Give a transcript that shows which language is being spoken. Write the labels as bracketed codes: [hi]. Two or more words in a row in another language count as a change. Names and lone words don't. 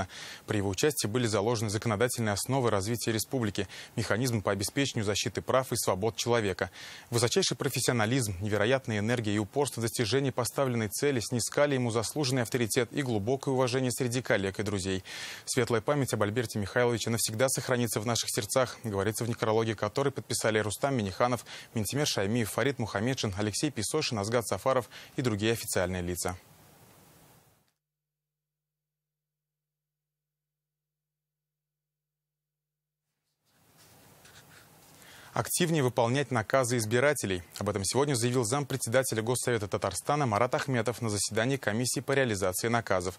[ru] При его участии были заложены законодательные основы развития республики, механизмы по обеспечению защиты прав и свобод человека. Высочайший профессионализм, невероятная энергия и упорство в достижении поставленной цели снискали ему заслуженный авторитет и глубокое уважение среди коллег и друзей. Светлая память об Альберте Михайловиче навсегда сохранится в наших сердцах, говорится в некрологе, который подписали Рустам Минниханов, Ментимер Шаймиев, Фарид Мухаммедшин, Алексей Песошин, Азгат Сафаров и другие официальные лица. Активнее выполнять наказы избирателей. Об этом сегодня заявил зампредседателя Госсовета Татарстана Марат Ахметов на заседании комиссии по реализации наказов.